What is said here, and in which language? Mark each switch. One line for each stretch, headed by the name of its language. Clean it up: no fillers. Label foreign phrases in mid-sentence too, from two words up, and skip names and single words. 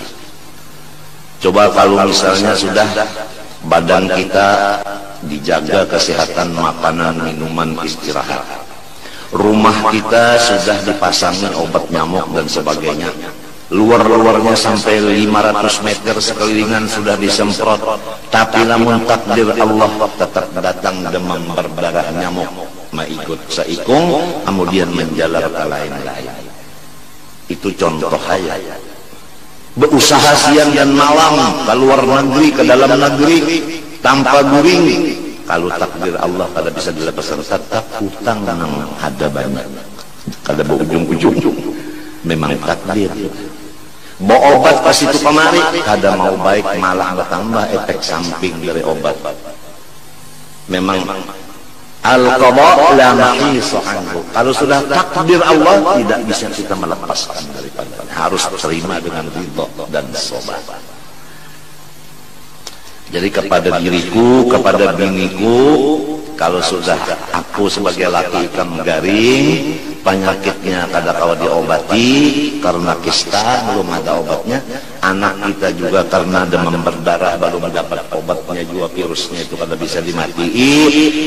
Indonesian: Coba kalau misalnya sudah badan kita dijaga kesehatan, makanan, minuman, istirahat, rumah kita sudah dipasangi obat nyamuk dan sebagainya, luar-luarnya sampai 500 meter sekelilingan sudah disemprot, tapi namun takdir Allah tetap datang demam berdarah nyamuk mengikut seikung kemudian menjalar ke lain-lain. Itu contoh saya berusaha siang dan malam ke luar negeri, ke dalam negeri tanpa guring.
Banjar: Kalau takdir Allah kada bisa dilepaskan, tetap hutang nang ada banyak, kada berujung-ujung.
Indonesian: Memang takdir.
Banjar: Bawa obat pas itu kemari kada mau baik, malah bertambah efek samping dari obat.
Arabic: Memang القضاء لا محيص عنه.
Indonesian: Kalau sudah takdir Allah tidak bisa kita melepaskan daripada, harus terima dengan ridha dan sabar.
Banjar: Jadi kepada diriku, kepada biniku, kalau sudah aku sebagai laki ikan garing, penyakitnya kada kawa diobati karena kista belum ada obatnya, anak kita juga karena demam berdarah belum mendapat obatnya juga, virusnya itu kada bisa dimatiin.